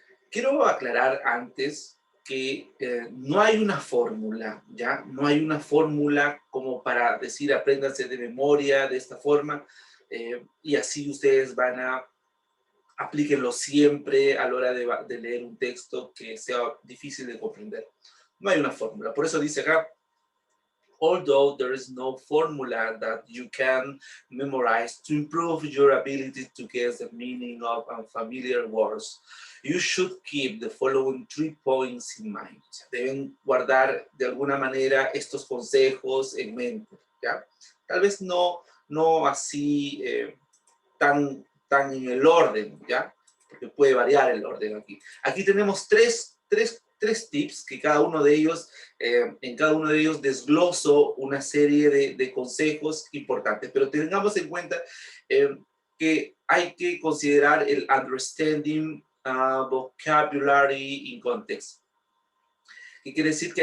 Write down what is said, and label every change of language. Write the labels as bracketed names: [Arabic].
[Spanish] Quiero aclarar antes que no hay una fórmula, ¿ya? No hay una fórmula como para decir apréndanse de memoria de esta forma y así ustedes van a aplíquenlo siempre a la hora de leer un texto que sea difícil de comprender. No hay una fórmula. Por eso dice acá, [English] although there is no formula that you can memorize to improve your ability to guess the meaning of unfamiliar words, you should keep the following 3 points in mind. [Spanish] Deben guardar de alguna manera estos consejos en mente, ¿ya? Tal vez no así tan en el orden, ¿ya? Porque puede variar el orden aquí. Aquí tenemos tres tips que cada uno de ellos, en cada uno de ellos desgloso una serie de consejos importantes, pero tengamos en cuenta que hay que considerar el [English] understanding vocabulary in context. [Spanish] ¿Qué quiere decir?